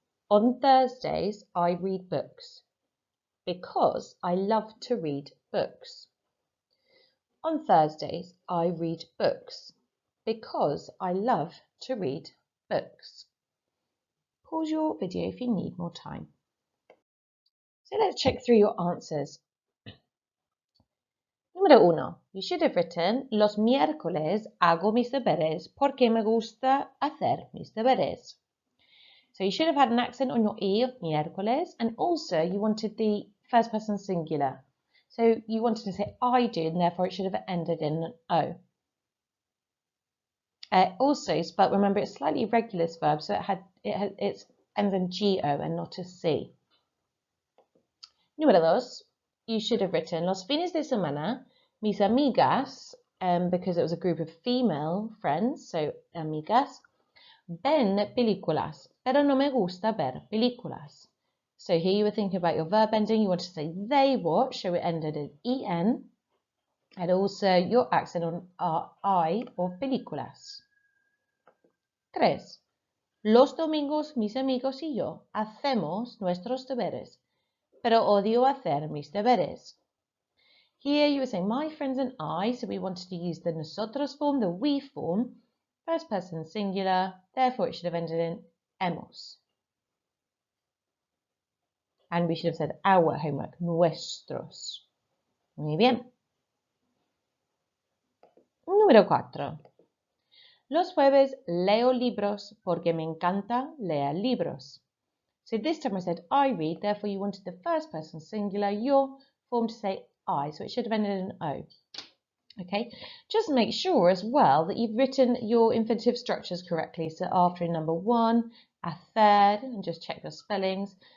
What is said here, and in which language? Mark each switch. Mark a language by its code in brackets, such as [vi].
[en] On Thursdays, I read books because I love to read books. On Thursdays, I read books because I love to read books. Pause your video if you need more time. So let's check through your answers. [es] Número uno, [en] you should have written, [es] los miércoles hago mis deberes porque me gusta hacer mis deberes. [en] So you should have had an accent on your E of miércoles, and also you wanted the first person singular. So you wanted to say I do, and therefore it should have ended in an O. But remember it's slightly irregular verb, so it ends in GO and not a C. [es] Número dos, [en] you should have written [es] los fines de semana, mis amigas, [en] because it was a group of female friends, so [es] amigas, ven películas, pero no me gusta ver películas. [en] So here you were thinking about your verb ending. You want to say they watch, so it ended in EN, and also your accent on I of películas. 3. [es] Los domingos mis amigos y yo hacemos nuestros deberes, pero odio hacer mis deberes. [en] Here you were saying my friends and I, so we wanted to use the nosotros form, the we form, first person singular, therefore it should have ended in hemos. And we should have said our homework, nuestros. [es] Muy bien. Número 4. Los jueves leo libros porque me encanta leer libros. [en] So this time I said I read, therefore you wanted the first person singular, your form to say I, so it should have ended in O. Okay, just make sure as well that you've written your infinitive structures correctly. So after number 1, hacer, and just check your spellings.